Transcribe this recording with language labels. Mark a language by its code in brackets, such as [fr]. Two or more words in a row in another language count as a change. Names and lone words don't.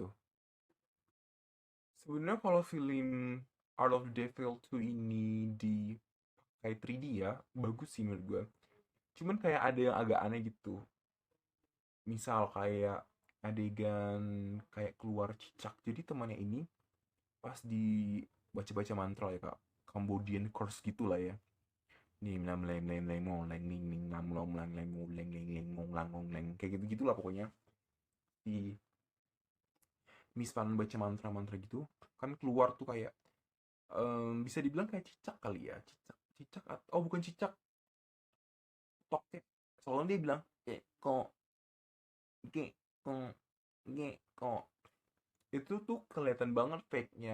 [id] Sebenarnya kalau film Art of the Devil 2 ini di kayak 3D ya, bagus sih menurut gue. Cuman kayak ada yang agak aneh gitu. Misal kayak adegan kayak keluar cicak. Jadi temannya ini pas di baca-baca mantra ya kak, [en] Cambodian curse [id] gitu lah ya. Nih lam leng leng leng mong leng ning ning nam long lang leng ngong leng leng leng ngong lang ngong leng kayak gitu gitulah pokoknya. Di Miss Pan baca mantra-mantra gitu kan keluar tuh kayak bisa dibilang kayak cicak kali ya, cicak cicak oh bukan cicak, tokek. Soalnya dia bilang kok ge kok ge kok itu tuh kelihatan banget fake-nya.